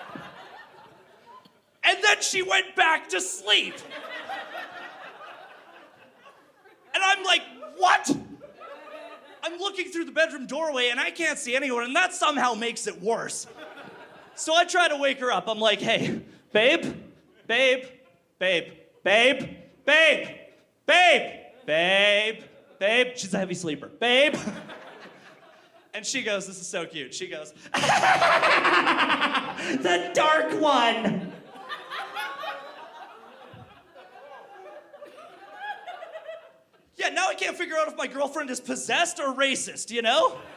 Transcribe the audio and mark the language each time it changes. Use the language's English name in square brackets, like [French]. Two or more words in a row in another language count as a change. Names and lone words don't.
[English] And then she went back to sleep. looking through the bedroom doorway and I can't see anyone, and that somehow makes it worse. So I try to wake her up. I'm like, hey, babe, babe, babe, babe, babe, babe, babe, babe. She's a heavy sleeper. Babe. And she goes, this is so cute. She goes, the dark one. Yeah, now I can't figure out if my girlfriend is possessed or racist, you know?